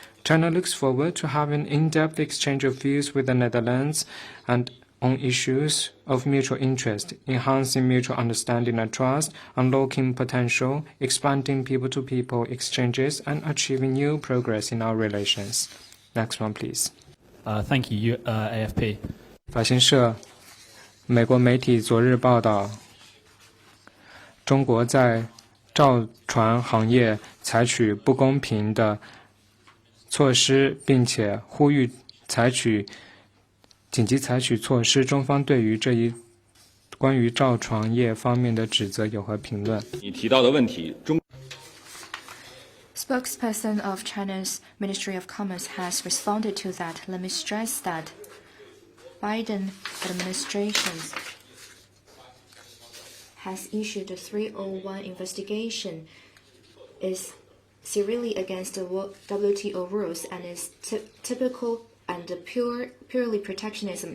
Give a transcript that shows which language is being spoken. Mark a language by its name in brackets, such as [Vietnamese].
[English] China looks forward to having in-depth exchange of views with the Netherlands and on issues of mutual interest, enhancing mutual understanding and trust, unlocking potential, expanding people-to-people exchanges, and achieving new progress in our relations. Next one, please. Thank you, AFP. [Chinese] 法新社美国媒体昨日报道，中国在造船行业采取不公平的措施，并且呼吁紧急采取措施。中方对于这一关于造船业方面的指责有何评论？你提到的问题， [English] Spokesperson of China's Ministry of Commerce has responded to that. Let me stress that Biden administration has issued a 301 investigation is severely against the WTO rules and is typical and purely protectionism.